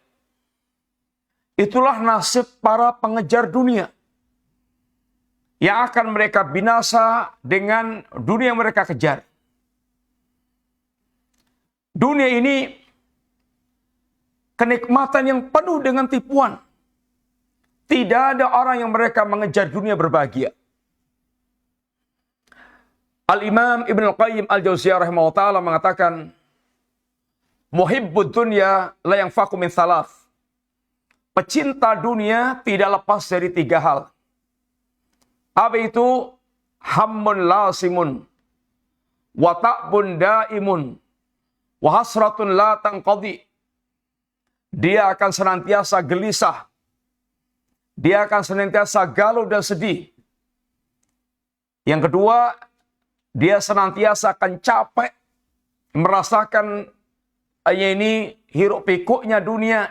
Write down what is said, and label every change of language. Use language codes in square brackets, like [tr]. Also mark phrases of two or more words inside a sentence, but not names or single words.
[id] Itulah nasib para pengejar dunia yang akan mereka binasa dengan dunia yang mereka kejar. Dunia ini kenikmatan yang penuh dengan tipuan. Tidak ada orang yang mereka mengejar dunia berbahagia. Al-Imam Ibn Al-Qayyim Al-Jauziyah [ar] رحمه الله تعالى [id] mengatakan, [ar] محب الدنيا لا ينفك من ثلاث. [id] Pecinta dunia tidak lepas dari 3 hal. Apa itu? [ar] هم لازم، وتعب دائم، وحسرة لا تنقضي. [id] Dia akan senantiasa gelisah. Dia akan senantiasa galau dan sedih. Yang kedua, dia senantiasa akan capek, merasakan ini hiruk pikuknya dunia.